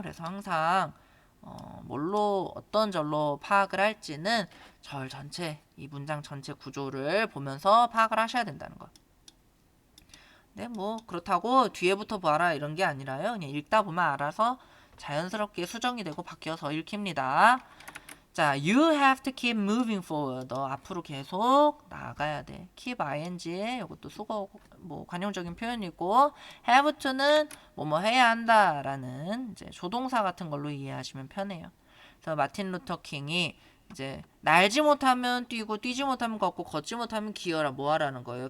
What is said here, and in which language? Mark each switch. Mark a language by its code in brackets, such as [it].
[ko] 그래서 항상 뭘로 어떤 절로 파악을 할지는 절 전체, 이 문장 전체 구조를 보면서 파악을 하셔야 된다는 거. 네, 뭐 그렇다고 뒤에부터 봐라 이런 게 아니라요. 그냥 읽다 보면 알아서 자연스럽게 수정이 되고 바뀌어서 읽힙니다. [en] 자, you have to keep moving forward. [ko] 너 앞으로 계속 나아가야 돼. keep ing에 이것도 수거 뭐 관용적인 표현이고, have to는 뭐뭐 해야 한다라는 이제 조동사 같은 걸로 이해하시면 편해요. 그래서 마틴 루터 킹이 이제 날지 못하면 뛰고 뛰지 못하면 걷고 걷지 못하면 기어라 뭐 하라는 거예요.